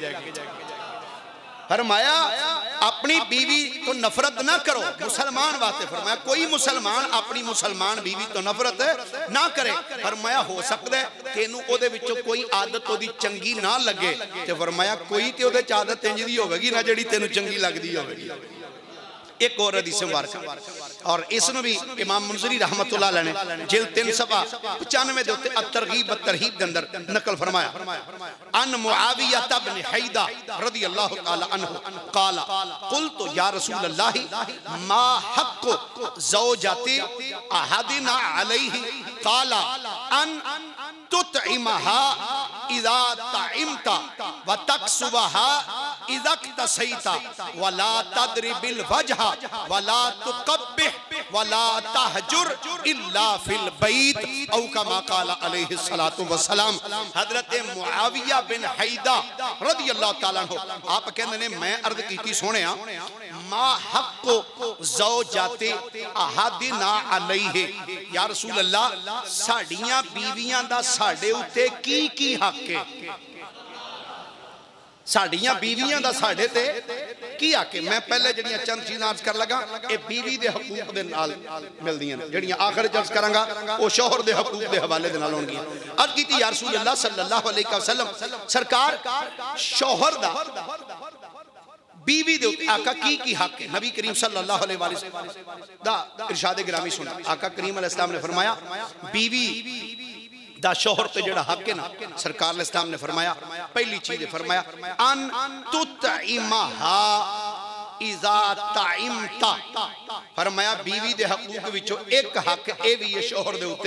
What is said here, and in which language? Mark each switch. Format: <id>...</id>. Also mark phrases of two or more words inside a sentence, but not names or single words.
<pa>فرمایا اپنی بیوی توں نفرت نہ کرو، مسلمان واسطے فرمایا کوئی مسلمان اپنی مسلمان بیوی توں نفرت نہ کرے. فرمایا ہو سکتا ہے تینوں اودے وچوں کوئی عادت اودی چنگی نہ لگے، تے فرمایا کوئی تے اودے چ عادت اینج دی ہووے گی نا جیہڑی تینوں چنگی لگدی ہووے گی. اک اور حدیث مبارک اور اسنوں بھی امام منذری</pa> <ar>رحمة الله عليه</ar> <pa>نے جلد 3 صفحہ 95 دے اتے الترغیب والترہیب دے اندر نقل فرمایا.</pa> <ar>عن معاوية بن حيدة رضي الله تعالى عنه قال قلت يا رسول الله ما حق زوجة أحدنا عليه قال أن تطعمها إذا طعمت وتكسوها إذا اكتسيت ولا تضرب الوجه ولا تقبح ولا تهجر إلا في البيت أو كما قال عليه الصلاة والسلام.</ar> <pa>حضرت معاویہ بن حیدہ</pa> <ar>رضي الله تعالى عنه</ar> <pa>آپ کہندے نے میں عرض کیتی سوہنیا</pa> <ar>ما حق زوجة أحدنا عليه، يا رسول الله</ar> <pa>ساڈیاں بیویاں دا ساڈے اتے کی حق ہے، ساڈیاں بیویاں دا ساڈے تے کی حق ہے. میں پہلے جیہڑیاں چند چیزاں عرض کر لگا یہ بیوی دے حقوق دے نال ملدیاں نے، جیہڑیاں آخر عرض کراں گا وہ شوہر دے حقوق دے حوالے دے نال ہونگیاں. عرض کیتی</pa> <ar>يا رسول الله صلى الله عليه وسلم</ar> <pa>سرکار شوہر دا بیوی دے اتے آقا کی حق ہے. نبی کریم</pa> <ar>صلى الله عليه وسلم</ar> <pa>دا ارشاد گرامی سنا. آقا کریم</pa> <ar>عليه السلام</ar> <pa>نے فرمایا بیوی دا شوہر تے جیہڑا حق ہے نا، سرکار</pa> <ar>عليه السلام</ar> <pa>نے فرمایا پہلی چیز فرمایا</pa> <ar>أن تطعمها إذا طعمت.</ar> <pa>فرمایا بیوی دے حقوق وچوں اک حق اے بھی ہے شوہر دے اتے.</pa>